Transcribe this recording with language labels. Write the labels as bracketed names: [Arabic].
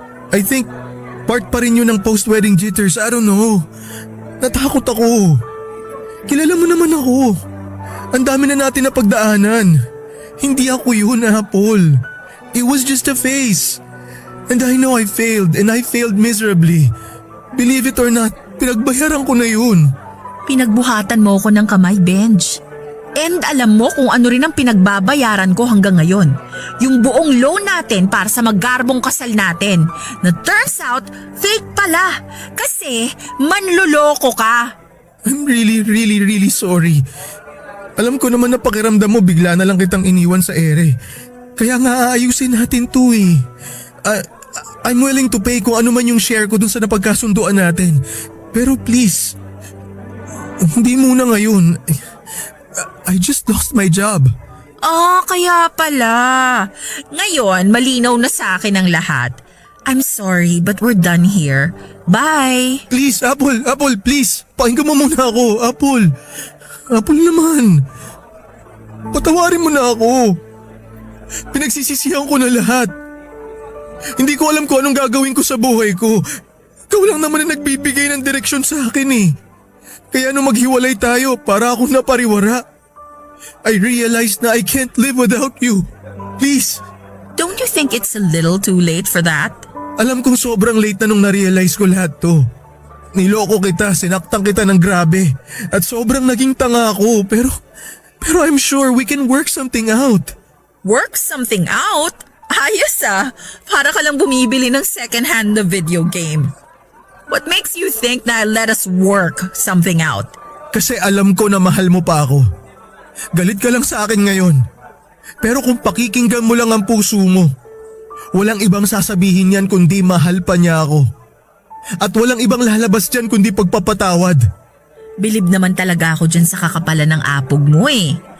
[English] I think part [Filipino] pa rin yun ng [English] post-wedding jitters. I don't know. [Filipino] Natakot ako. Kilala mo naman ako. Ang dami na natin na pagdaanan. Hindi ako yun, [English] Apple. It was just a phase. And I know I failed, and I failed miserably. Believe it or not, [Filipino] pinagbayaran ko na yun. Pinagbuhatan mo ko ng kamay, Benj. And alam mo kung ano rin ang pinagbabayaran ko hanggang ngayon. Yung buong loan natin para sa maggarbong kasal natin. Na [English] turns out, [Filipino] fake pala. Kasi manluloko ka. [English] I'm really sorry. [Filipino] Alam ko naman na pakiramdam mo bigla na lang kitang iniwan sa ere. Kaya nga aayusin natin to eh. [English] I'm willing to pay [Filipino] kung ano man yung share ko dun sa napagkasunduan natin. Pero please, hindi muna ngayon. [English] I just lost my job. [Filipino] Kaya pala. Ngayon, malinaw na sa akin ang lahat. [English] I'm sorry, but we're done here. Bye! [Filipino] Please, Apple, please. Pakinggan mo muna ako, Apple. Apple naman. Patawarin mo na ako. Pinagsisisihan ko na lahat. Hindi ko alam kung anong gagawin ko sa buhay ko. Ikaw lang naman na nagbibigay ng direksyon sa akin eh. Kaya nung maghiwalay tayo, para akong napariwara. [English] I realized na I can't live without you. Please. Don't you think it's a little too late for that? [Filipino] Alam kong sobrang late na nung na-realize ko lahat to. Niloko kita, sinaktan kita ng grabe. At sobrang naging tanga ako. [English] Pero I'm sure we can work something out. Work something out? [Filipino] Ayos ah. Para ka lang bumibili ng second-hand na video game. [English] What makes you think na let us work something out? [Filipino] Kasi alam ko na mahal mo pa ako. Galit ka lang sa akin ngayon. Pero kung pakikinggan mo lang ang puso mo, walang ibang sasabihin yan kundi mahal pa niya ako. At walang ibang lalabas dyan kundi pagpapatawad. Bilib naman talaga ako dyan sa kakapalan ng apog mo eh.